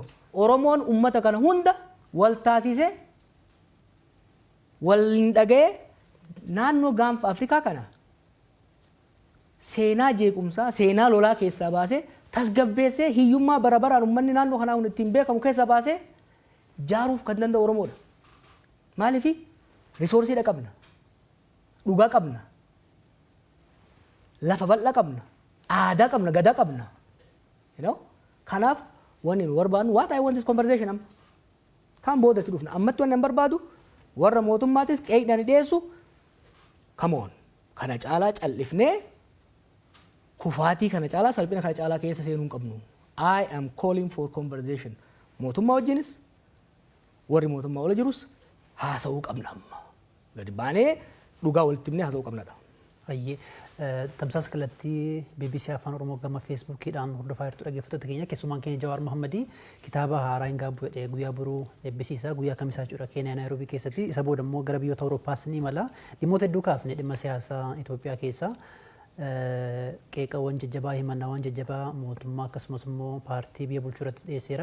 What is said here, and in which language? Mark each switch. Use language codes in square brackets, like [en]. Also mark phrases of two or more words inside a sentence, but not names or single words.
[om] Oromoon ummata kana hunda wal taasisee wal hin dhaga'ee naannoo gaanfa Afrikaa kana seenaa jeequmsaa, seenaa lolaa keessaa baasee tasgabbeessee hiyyummaa bara baraan uummanni naannoo kanaa ittiin beekamu keessaa baasee jaaruuf kan danda'u Oromoodha. Maaliif risoorsiidha qabna, dhugaa qabna, lafa bal'aa qabna, aadaa qabna, gadaa qabna. Kanaaf wanni nu barbaadnu [en] what I want this conversation [om] amma. Kan boodatti dhufna. Ammatti wanni an barbaadu warra mootummaatis qeeqdhaan dhiyeessu [en] come on [om] kana caalaa callifnee kufaatii kana caalaa salphina kana caalaa keessa seenuu hin qabnu. [en] I am calling for conversation. [om] Mootummaa wajjinis warri mootummaa ola jirus haasa'uu qabna amma. Gadi baanee dhugaa walitti himnee haasa'uu qabnadha. Ayyee tamsaasa kallattii BBC Afaan Oromoo gama Facebookiidhaan hordofaa jirtu dhaggeeffattoota keenya keessumaan keenya Jawaar Mohammed kitaaba haaraa hin gaabbu jedhee guyyaa boruu eebbisiisa guyyaa kamisaa jechuudha Keeniyaa Naayiroobii keessatti isa booda immoo gara biyyoota Awuroopaas ni imala dhimmoota hedduu kaafne dhimma siyaasaa Itoophiyaa keessa qeeqawwan jajjabaa himannaawwan jajjabaa mootummaa akkasumas immoo paartii biyya bulchuu irratti dhiyeesseera.